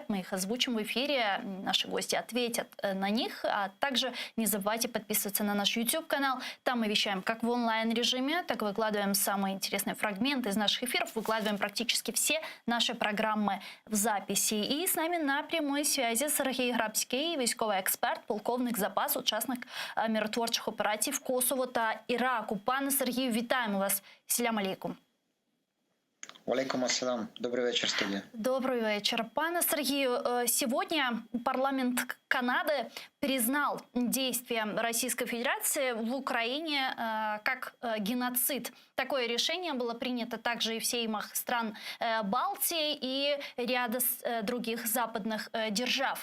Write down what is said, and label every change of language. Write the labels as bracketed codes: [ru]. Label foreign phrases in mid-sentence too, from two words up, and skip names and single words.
[ru] Мы их озвучим в эфире. Наши гости ответят на них. А также не забывайте подписываться на наш YouTube-канал. Там мы вещаем как в онлайн-режиме, так выкладываем самые интересные фрагменты из наших эфиров. Выкладываем практически все наши программы в записи. [uk] И с нами на прямой связи Сергій Грабський, військовий експерт, полковник запасу, учасник миротворчих операцій в Косово та Іраку. Пане Сергію, вітаємо вас. [ar] سلام عليكم. وعليكم السلام. [ru] Добрый вечер, студия. Добрый вечер. Пане Сергею, сегодня парламент Канады признал действия Российской Федерации в Украине как геноцид. Такое решение было принято также и в сеймах стран Балтии и ряда других западных держав.